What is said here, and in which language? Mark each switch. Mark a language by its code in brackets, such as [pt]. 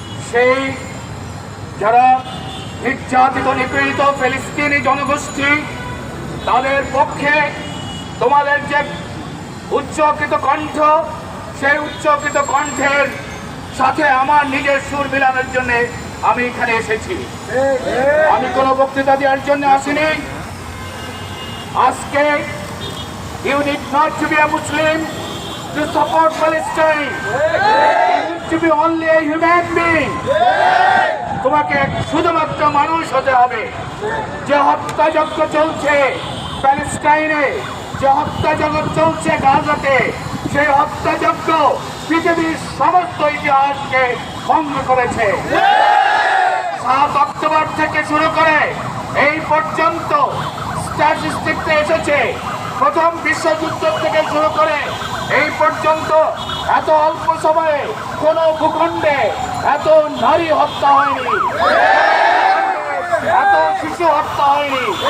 [bn] সেই যারা নির্যাতিত নিপীড়িত ফিলিস্তিনি জনগোষ্ঠী তাদের পক্ষে তোমাদের যে উচ্চকৃত কণ্ঠ, সেই উচ্চকৃত কণ্ঠের সাথে আমার নিজের সুর মিলানোর জন্য আমি এখানে এসেছি। আমি কোনো বক্তৃতা দেওয়ার জন্য আসিনি। আজকে [en] you need not to be a Muslim to support Palestine. You need to be only a human being. [bn] তোমাকে শুধুমাত্র মানুষ হতে হবে। যে হত্যাযজ্ঞ চলছে প্যালেস্টাইনে, যে হত্যাযজ্ঞ চলছে গাজাতে, সেই হত্যাযজ্ঞ পৃথিবীর সমস্ত ইতিহাসকে ভঙ্গ করেছে। 7 অক্টোবর থেকে শুরু করে এই পর্যন্ত স্ট্যাটিস্টিক্সে এসেছে, প্রথম বিশ্বযুদ্ধ থেকে শুরু করে এই পর্যন্ত এত অল্প সময়ে কোনো ভূখণ্ডে এত নারী হত্যা হয়নি, এত শিশু হত্যা হয়নি।